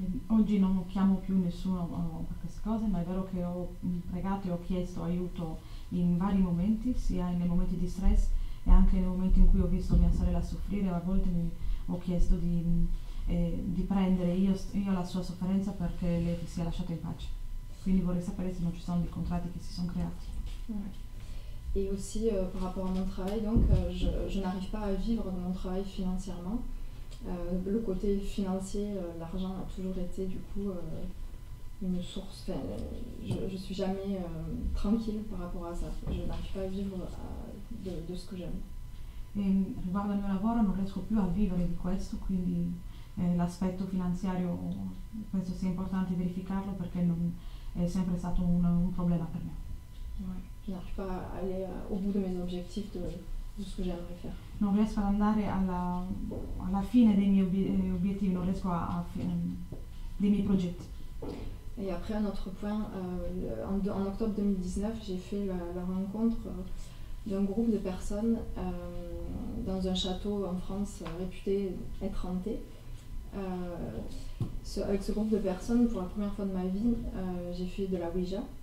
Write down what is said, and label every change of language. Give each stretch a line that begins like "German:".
Italian: Oggi non chiamo più nessuno per queste cose, ma è vero che ho pregato e ho chiesto aiuto in vari momenti, sia nei momenti di stress e anche nei momenti in cui ho visto mia sorella soffrire. A volte ho chiesto di prendere io la sua sofferenza perché lei sia lasciata in pace. Quindi vorrei sapere se non ci sono dei contratti che si sono creati.
French: Ouais. Et aussi par rapport à mon travail, donc je n'arrive pas à vivre de mon travail financièrement. Le côté financier, l'argent a toujours été du coup une source, je suis jamais tranquille par rapport à ça. Je n'arrive pas à vivre de ce que j'aime.
Italian: E riguardo al mio lavoro non riesco più a vivere di questo, quindi l'aspetto finanziario penso sia importante verificarlo perché non è sempre stato un problema per me.
French: Ouais. Je n'arrive pas à aller au bout de mes objectifs de ce que j'aimerais faire.
Italian: Non riesco ad andare alla fine dei miei obiettivi, non riesco dei miei progetti.
French: Et après, un autre point, en octobre 2019, j'ai fait la rencontre d'un groupe de personnes dans un château en France réputé être hanté. Avec ce groupe de personnes, pour la première fois de ma vie, j'ai fait de la Ouija.